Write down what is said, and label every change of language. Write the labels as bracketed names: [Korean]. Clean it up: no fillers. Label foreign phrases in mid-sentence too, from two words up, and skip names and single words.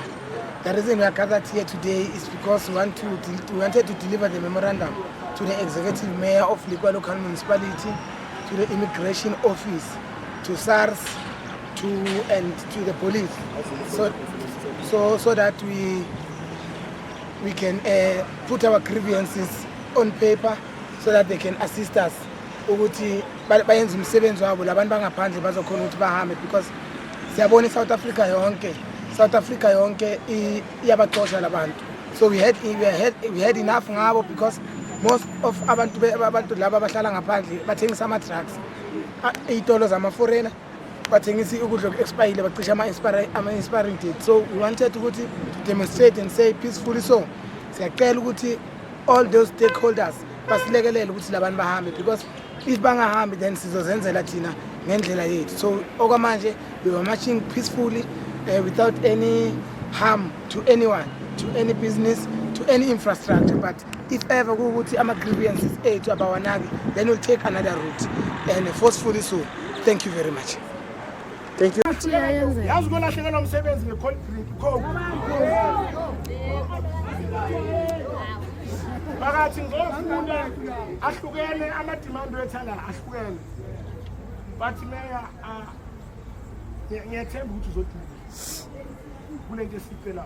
[English] The reason we are gathered here today is because we wanted to deliver the memorandum to the executive mayor of Likwa local municipality, to the immigration office, to SARS, to the police, so that we can put our grievances on paper so that they can assist us [North Ndebele] ukuthi bayenze umsebenzi wabo labantu bangaphandle bazokhona ukuthi bahambe, [English] because [North Ndebele] siyabona South Africa yonke iyabaqosha labantu. [English] So we had enough [North Ndebele] ngabo, [English] because most of [North Ndebele] abantu laba abahlala ngaphandle bathengisa ama drugs, izitolo zama foreigner bathengisa ukudla expire bacisha ama [English] expiring date. So we wanted ukuthi to demonstrate and say peacefully, so [North Ndebele] siyacela ukuthi [English] all those stakeholders [North Ndebele] basilekelele ukuthi labantu bahambe, [English] because if [North Ndebele] bangahambi then sizozenzela thina ngendlela yethu. [English] So okwamanje we were marching peacefully without any harm to anyone, to any business, to any infrastructure. But if ever [North Ndebele] ukuthi ama grievances ethu abawanaki, [English] then we'll take another route and forcefully so. Thank you very much. Thank you. [North Ndebele] Phakathi ngofunda ahlukene amadimandi wethana ahlukene, but meya ngiyathemba ukuthi uzoduma kulento esicelayo.